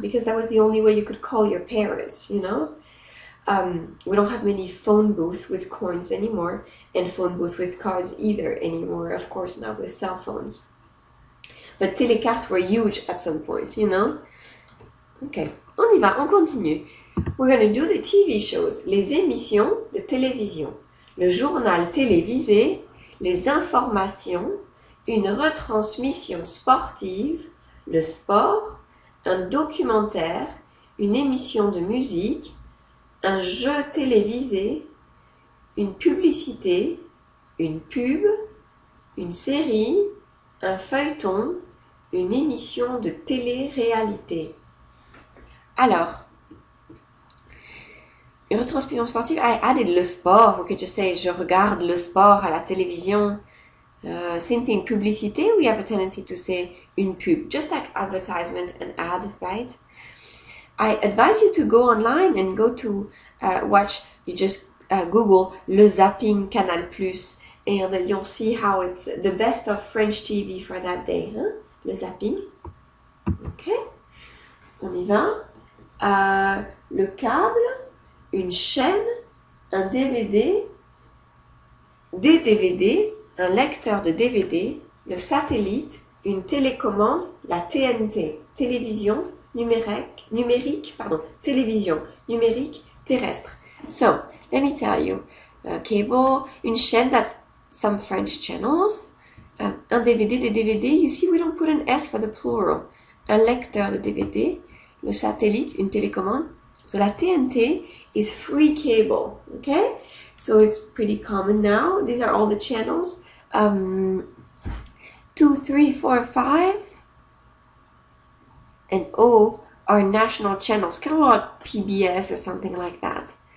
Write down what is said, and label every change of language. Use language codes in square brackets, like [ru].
[en] Because that was the only way you could call your parents, you know. We don't have many phone booths with coins anymore, and phone booths with cards either anymore, of course, now with cell phones. But télécartes were huge at some point, you know. [fr] Okay, on y va, on continue. [en] We're going to do the TV shows, [fr] les émissions de télévision, le journal télévisé, les informations, une retransmission sportive, le sport, un documentaire, une émission de musique, un jeu télévisé, une publicité, une pub, une série, un feuilleton, une émission de télé-réalité. Alors, une retransmission sportive, [en] I added [fr] le sport. [en] We could just say, [fr] je regarde le sport à la télévision. [en] Same thing, publicité, we have a tendency to say une pub, just like advertisement and ad, right? I advise you to go online and go to watch, you just Google Le Zapping Canal+, and you'll see how it's the best of French TV for that day. [fr] Hein? Le Zapping. Ok, on y va. Le câble, une chaîne, un DVD, des DVD, un lecteur de DVD, le satellite, une télécommande, la TNT, télévision numérique, télévision numérique terrestre. [en] So, let me tell you, cable, [fr] une chaîne, [en] that's some French channels, [fr] un DVD, des DVD, [en] you see we don't put an S for the plural, [fr] un lecteur de DVD, le satellite, une télécommande. [en] So la TNT is free cable, okay? So it's pretty common now. These are all the channels. 2, 3, 4, 5, and O are national channels, kind of like PBS or something like that.